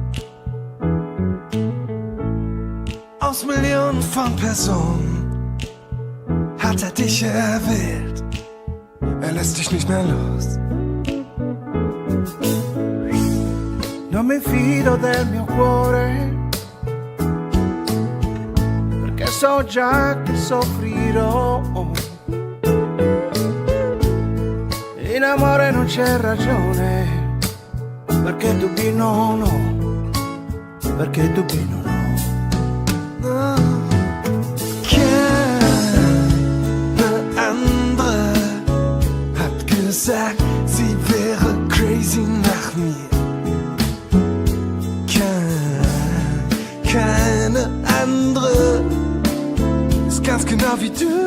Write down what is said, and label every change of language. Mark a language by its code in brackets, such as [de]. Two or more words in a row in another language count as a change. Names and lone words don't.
[de] Aus Millionen von Personen hat er dich erwählt, er lässt dich nicht mehr los. [it] Non mi fido del mio cuore, perché so già che soffrirò. In amore non c'è ragione, perché tu no, no, perché tu no, no. No. [de] Keine andere hat gesagt, sie wäre crazy nach mir. Keine andere ist ganz genau wie du.